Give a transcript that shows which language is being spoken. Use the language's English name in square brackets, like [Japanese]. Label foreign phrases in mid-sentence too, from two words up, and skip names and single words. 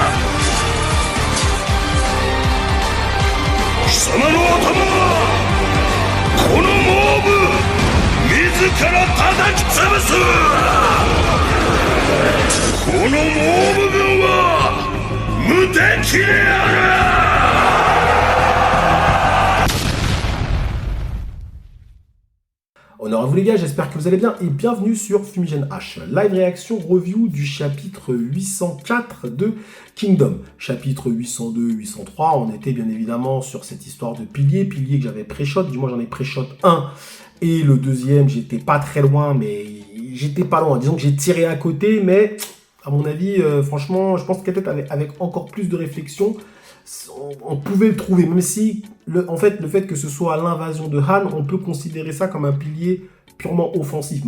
[Japanese] 貴様の頭はこのモーブ自ら叩き潰す。このモーブ軍は無敵である。 [French] Honneur à vous les gars, j'espère que vous allez bien et bienvenue sur Fumigène H, live réaction review du chapitre 804 de Kingdom. Chapitre 802, 803, on était bien évidemment sur cette histoire de pilier que j'avais pré-shot, du moins j'en ai pré-shot 1 et le deuxième j'étais pas très loin mais j'étais pas loin, disons que j'ai tiré à côté mais à mon avis franchement je pense que peut-être avec encore plus de réflexion on pouvait le trouver, même si en fait, le fait que ce soit l'invasion de Han, on peut considérer ça comme un pilier purement offensif.